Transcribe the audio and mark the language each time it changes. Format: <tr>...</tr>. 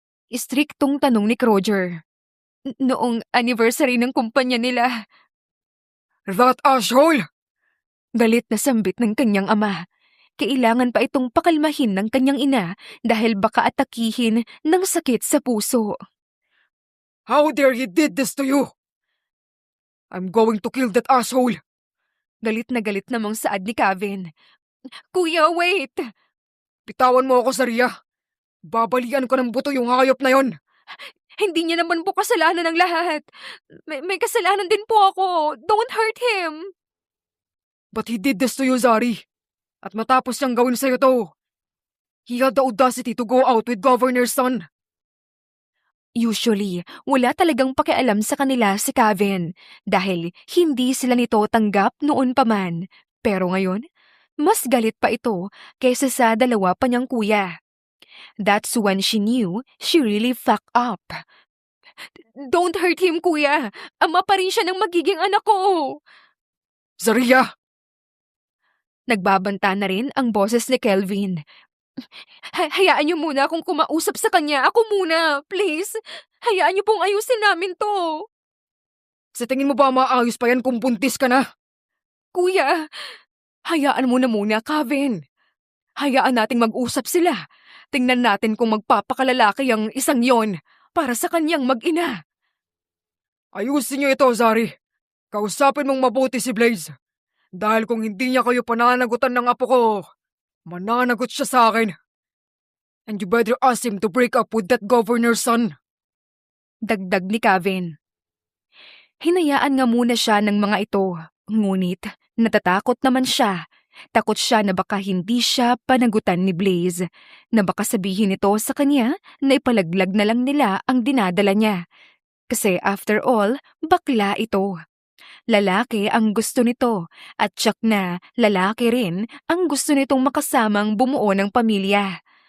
<tl>Istriktong tanong ni Roger. Noong anniversary ng kumpanya nila.</tl> <en>That asshole!</en> <tl>Galit na sambit ng kanyang ama. Kailangan pa itong pakalmahin ng kanyang ina dahil baka atakihin ng sakit sa puso.</tl> <en>How dare he did this to you? I'm going to kill that asshole!</en> <tl>Galit na galit namang saad ni Kevin. Kuya, wait! Bitawan mo ako, Zaria. Babalian ko ng buto yung hayop na yon. Hindi niya naman po kasalanan ng lahat. May kasalanan din po ako.</tl> <en>Don't hurt him. But he did this to you, Zari.</en> <tl>At matapos niyang gawin sa'yo to,</tl> <en>he had the audacity to go out with Governor's son.</en> <tl>Usually, wala talagang pakialam sa kanila si Kevin dahil hindi sila nito tanggap noon pa man. Pero ngayon, mas galit pa ito kaysa sa dalawa pa niyang kuya.</tl> <en>That's when she knew she really fucked up. Don't hurt him, kuya.</en> <tl>Ama pa rin siya ng magiging anak ko. Zaria! Nagbabanta na rin ang boses ni Kelvin. Hayaan niyo muna akong kumausap sa kanya. Ako muna, please. Hayaan niyo pong ayusin namin to. Sa tingin mo ba maayos pa yan kung buntis ka na? Kuya, hayaan mo na muna, Kevin. Hayaan nating mag-usap sila. Tingnan natin kung magpapakalalaki ang isang yon para sa kanyang mag-ina. Ayusin niyo ito, Zari. Kausapin mong mabuti si Blaze. Dahil kung hindi niya kayo pananagutan ng apo ko, mananagot siya sa akin.</tl> <en>And you better ask him to break up with that governor's son.</en> <tl>Dagdag ni Kevin. Hinayaan nga muna siya ng mga ito. Ngunit natatakot naman siya. Takot siya na baka hindi siya panagutan ni Blaze. Na baka sabihin nito sa kanya na ipalaglag na lang nila ang dinadala niya. Kasi</tl> <en>after all,</en> <tl>bakla ito. Lalaki ang gusto nito at tsak na lalaki rin ang gusto nitong makasamang bumuo ng pamilya.</tl>